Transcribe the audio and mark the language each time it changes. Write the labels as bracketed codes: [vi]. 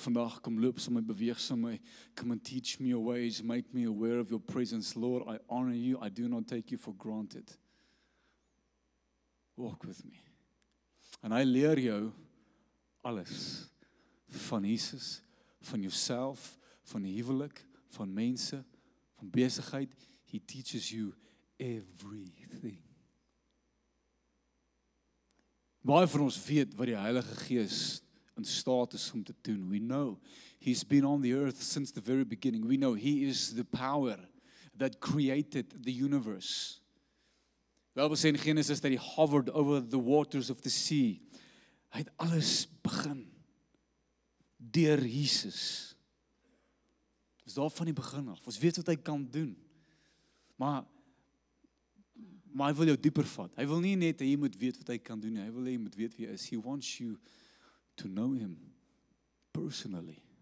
[af] Vandag kom loop saam met my, beweeg saam met my. [en] Come and teach me your ways, make me aware of your presence. Lord, I honor you, I do not take you for granted. Walk with me. [af] En hy leer jou alles van Jesus, van jouself, van die huwelik, van mense, van besigheid. [en] He teaches you everything. [af] Baie van ons weet wat die Heilige Gees in staat is om te doen. [en] We know he's been on the earth since the very beginning. We know he is the power that created the universe. [af] Bybel sê in Genesis dat hy [en] hovered over the waters of the sea. [af] Hy het alles begin deur Jesus. Dis daar van die begin af. Ons weet wat hy kan doen. Maar hy wil jou dieper vat. Hy wil nie net hê jy moet weet wat hy kan doen nie. Hy wil hê jy moet weet wie hy is. [en] He wants you to know him personally.